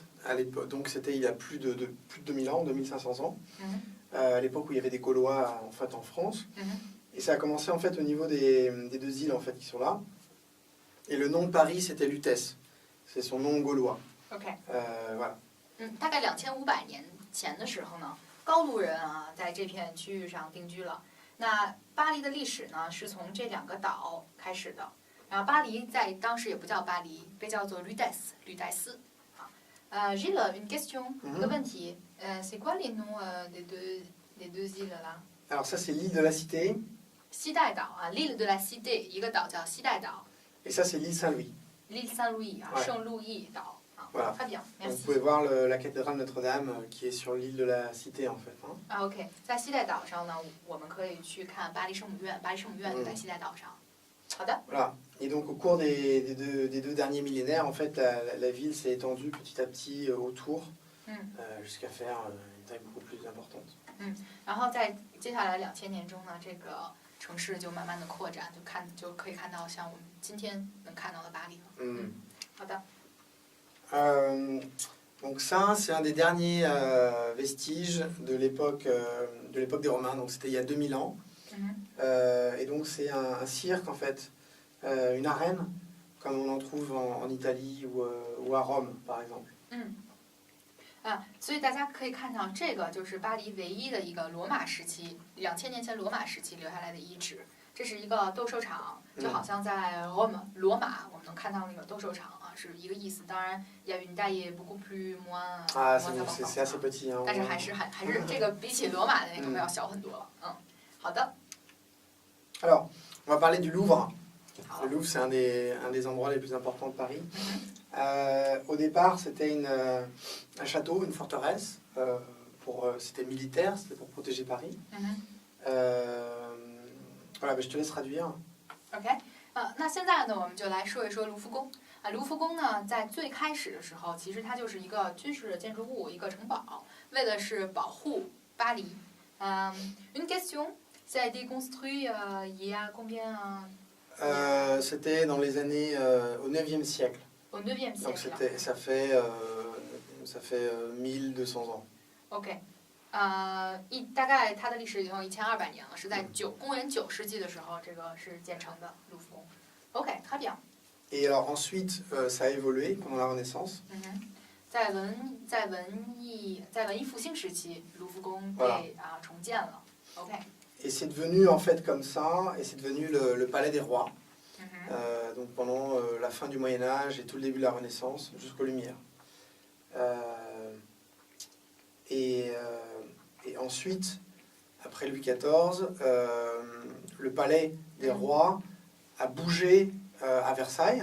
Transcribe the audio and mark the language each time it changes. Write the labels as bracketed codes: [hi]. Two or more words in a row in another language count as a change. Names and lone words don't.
[fr] À l'époque, donc c'était il y a plus de 2000 ans, 2500 ans. À l'époque où il y avait des Gaulois en fait en France. Et ça a commencé en fait au niveau des deux îles en fait qui sont là. Et le nom de Paris c'était Lutèce. C'est son nom gaulois. Voilà. [zh] 大概2500年前的时候呢，高卢人啊在这片区域上定居了。那巴黎的历史呢是从这2个岛开始的。然后巴黎在当时也不叫巴黎，被叫做吕戴斯。 [fr] Gilles, une question, [zh] 一个问题 [fr] ，c'est quoi les noms des deux îles là? Alors ça c'est l'île de la Cité. [zh] 西带岛啊 ，l'île de la Cité，一个岛叫西带岛。 [fr] Et ça c'est l'île Saint-Louis. [zh] L'île Saint-Louis 啊，圣路易岛。 [fr] Voilà. Très bien, Donc, merci. vous pouvez voir la cathédrale Notre-Dame qui est sur l'île de la Cité en fait. [zh] OK， 在西带岛上呢，我们可以去看巴黎圣母院，巴黎圣母院就在西带岛上。好的。 [fr] Voilà. Et donc au cours des deux derniers millénaires, en fait, la ville s'est étendue petit à petit autour, jusqu'à faire une taille beaucoup plus importante. [zh] 然后在接下来2000年中呢，这个城市就慢慢的扩展，就可以看到像我们今天能看到的巴黎了。好的。 [fr] Donc ça, c'est un des derniers vestiges de l'époque des Romains. Donc c'était il y a 2000 ans. Et donc c'est un cirque en fait, une arène, comme on en trouve en Italie ou à Rome par exemple. [zh] 所以大家可以看到，这个就是巴黎唯一的一个罗马时期，2000年前罗马时期留下来的遗址。这是一个斗兽场，就好像在罗马我们能看到那个斗兽场啊，是一个意思。 [fr] 当然 ，il y a une taille beaucoup plus moins。 c'est assez petit。 [zh] 但是还是这个比起罗马的那个要小很多了。好的。 [fr] Alors, on va parler du Louvre. Le Louvre, c'est un des endroits les plus importants de Paris. Au départ, c'était un château, une forteresse. C'était militaire, c'était pour protéger Paris. Voilà, je te laisse traduire. [zh] OK， 那现在呢，我们就来说一说卢浮宫。卢浮宫呢，在最开始的时候，其实它就是一个军事建筑物，一个城堡，为的是保护巴黎。 [fr] Une question, ça a été construit il y a combien? C'était dans les années au 9e siècle. Au 9e siècle. Donc ça fait 1200 ans. [zh] OK。大概它的历史已经有1200年了，是在公元9世纪的时候，这个是建成的卢浮宫。OK， [fr] très bien。 Et alors ensuite, ça a évolué pendant la Renaissance. [zh] 在文艺复兴时期，卢浮宫被重建了。OK。 [fr] Et c'est devenu en fait comme ça, et c'est devenu le palais des rois. Donc pendant la fin du Moyen Âge et tout le début de la Renaissance jusqu'aux Lumières. Et ensuite, après Louis XIV, le palais des rois a bougé à Versailles.